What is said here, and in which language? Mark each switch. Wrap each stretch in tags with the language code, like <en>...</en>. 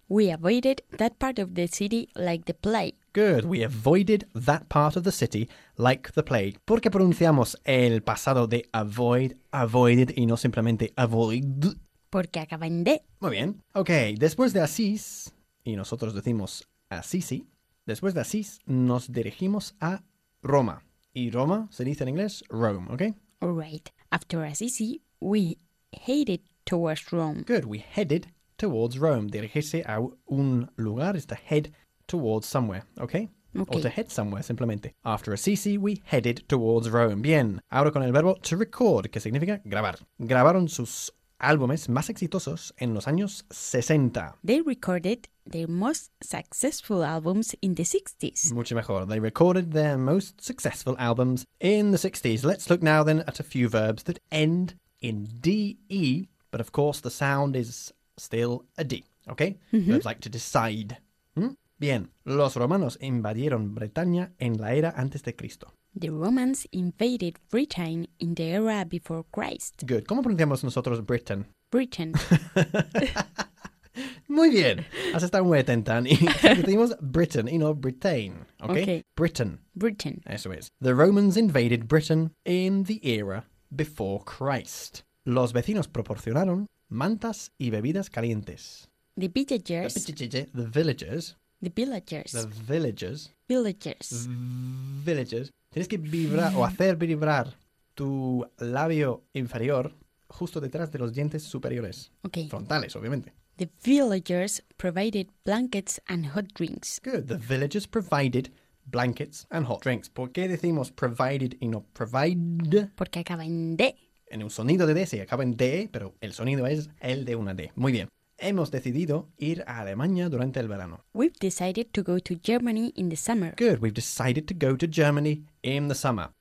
<en>We avoided that part of the city like the plague. Good. We avoided that part of the city like the plague.</en> <es>¿Por qué pronunciamos el pasado de avoid, avoided, y no simplemente avoid? Porque acaba en de. Muy bien. Okay, después de Asís, y nosotros decimos Assisi, después de Asís nos dirigimos a Roma. Y Roma se dice en inglés Rome, okay?</es> <en>All right. After Assisi, we headed towards Rome. Good. We headed towards Rome.</en> <es>Dirigirse a un lugar</es> <en>is to head towards somewhere, okay? Okay. Or to head somewhere, simplemente. After Assisi, we headed towards Rome.</en> <es>Bien. Ahora con el verbo to record, que significa grabar. Grabaron sus álbumes más exitosos en los años 60.</es> <en>They recorded their most successful albums in the 60s.</en> <es>Mucho mejor.</es> <en>They recorded their most successful albums in the 60s. Let's look now then at a few verbs that end in D-E, but of course the sound is still a D, okay? Mm-hmm. Verbs like to decide.</en> <es>Bien. Los romanos invadieron Bretaña en la era antes de Cristo.</es> <en>The Romans invaded Britain in the era before Christ. Good.</en> <es>¿Cómo pronunciamos nosotros Britain?</es> <en>Britain.</en> <es>Muy bien. Has estado muy atenta, Annie. Decimos Britain y no Britain. Okay?</es> <en>Okay. Britain. Britain.</en> <es>Eso es.</es> <en>The Romans invaded Britain in the era before Christ.</en> <es>Los vecinos proporcionaron mantas y bebidas calientes.</es> <en>The villagers. The villagers. The villagers. The villagers. Villagers. Villagers.</en> <es>Tienes que vibrar o hacer vibrar tu labio inferior justo detrás de los dientes superiores.</es> <en>Okay.</en> <es>Frontales, obviamente.</es> <en>The villagers provided blankets and hot drinks. Good. The villagers provided blankets and hot drinks.</en> <es>¿Por qué decimos provided y no provide? Porque acaba en D. En un sonido de D, sí, acaba en D, pero el sonido es el de una D. Muy bien. Hemos decidido ir a Alemania durante el verano.</es> <en>We've decided to go to Germany in the summer. Good, we've decided to go to Germany in the summer.</en>